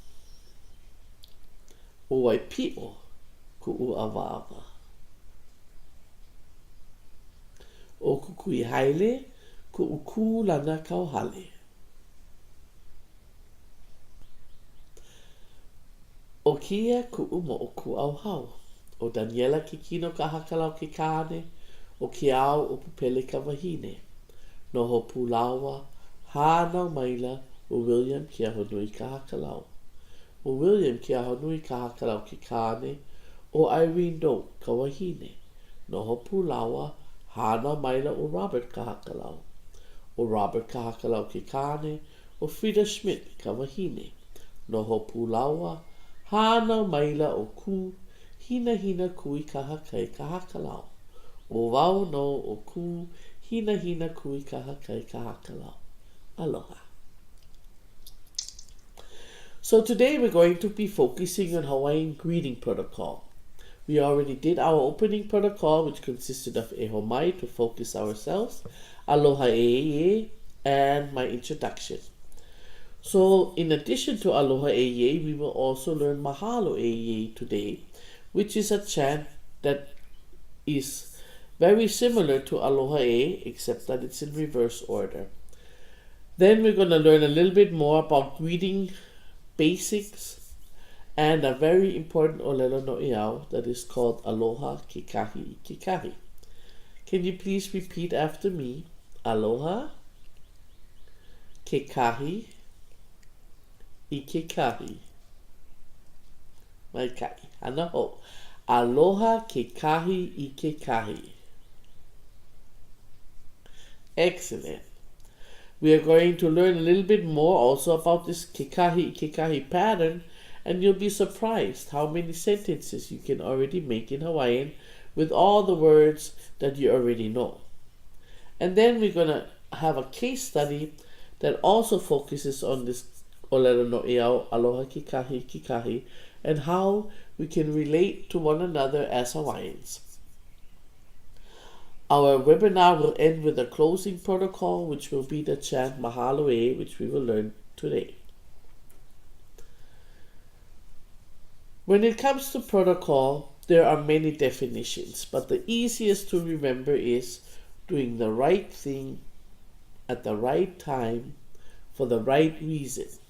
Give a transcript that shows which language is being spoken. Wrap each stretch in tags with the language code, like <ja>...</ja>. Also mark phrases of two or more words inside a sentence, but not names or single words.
<haw>O Waipio, ku'u awawa. O Kukui Haile, ku'u kūlana kauhale. O Kia, ku'u mo'oku auhau. O Daniela ke kino ka hakalau ke kāne, o Kiao o Pupele ka wahine. Noho Pulawa, Hānau Maila, o William kia honui ka hakalau. O William kia honui ka hakalau ke kāne, o Irene Doe ka wahine. Noho Pulawa, Hānau Maila o Robert ka hakalau. O Robert ka hakalau ke kāne, o Frida Schmidt ka wahine. Noho Pulawa, Hānau Maila o ku, hina hina kui ka hakai ka hakalau. O wau no o ku, hina hina kui ka hakai ka hakalau. Aloha.</haw> <en>So today we're going to be focusing on Hawaiian greeting protocol. We already did our opening protocol, which consisted of</en> <haw>e ho mai</haw> <en>to focus ourselves,</en> <haw>aloha e,</haw> <en>and my introduction. So in addition to</en> <haw>aloha e,</haw> <en>we will also learn</en> <haw>mahalo e</haw> <en>today, which is a chant that is very similar to</en> <haw>aloha e,</haw> <en>except that it's in reverse order. Then we're going to learn a little bit more about greeting basics and a very important</en> <haw>olelo no iau</haw> <en>that is called</en> <haw>aloha kekahi kekahi.</haw> <en>Can you please repeat after me?</en> <haw>Aloha kekahi ikekahi. Mai kai. Hana ho. Aloha kekahi ikekahi.</haw> <en>Excellent. We are going to learn a little bit more also about this</en> <haw>kekahi ikekahi</haw> <en>pattern, and you'll be surprised how many sentences you can already make in Hawaiian with all the words that you already know. And then we're going to have a case study that also focuses on this</en> <haw>olelo no iau, aloha kekahi kekahi,</haw> <en>and how we can relate to one another as Hawaiians. Our webinar will end with a closing protocol, which will be the chant</en> <haw>Mahalo e,</haw> <en>which we will learn today. When it comes to protocol, there are many definitions, but the easiest to remember is doing the right thing at the right time for the right reason.</en>